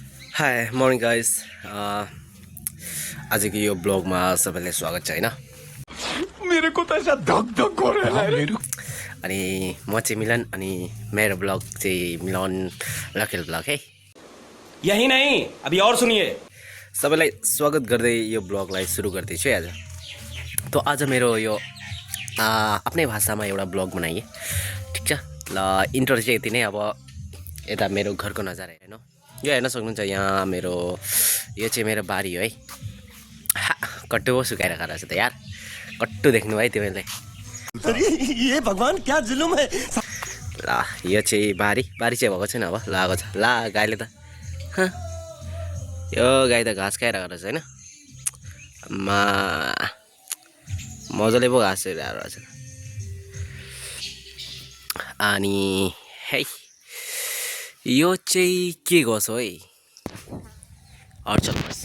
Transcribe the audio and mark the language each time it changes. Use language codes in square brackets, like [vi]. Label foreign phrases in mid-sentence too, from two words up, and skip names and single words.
[en] hi morning guys [ne] आजको यो ब्लगमा सबैलाई स्वागत छ हैन। [hi] मेरे को तो ऐसा धक धक हो रहा है मेरे [ne] अनि म चाहिँ मिलन अनि मेरो ब्लग चाहिँ मिलन लकेल ब्लग है। [hi] यही नहीं अभी और सुनिए। [ne] सबैलाई स्वागत गर्दै यो ब्लगलाई सुरु गर्दैछु है आज। तो आज मेरो यो आफ्नै भाषामा एउटा ब्लग बनाएँ, ठिक छ। ल इन्ट्रो चाहिँ यति नै। अब यता मेरो घरको नजारा हेर्नु, यो हेर्न सक्नुहुन्छ। यहाँ मेरो यो चाहिँ मेरो बारी हो है। कट्टु सुकाएर खाएर छ त यार, कट्टु देख्नु है तिमीले। [hi] अरे ये भगवान क्या जुलुम है। [ne] ल यो चाहिँ बारी चाहिँ भएको छैन, अब लागेको छ। ला गाईले त यो गाई त घाँस खाएर गएको छ होइन। मजाले पो घाँस खाएर छ। अनि है यो चाहिँ के गर्छ है, अर्चल बस।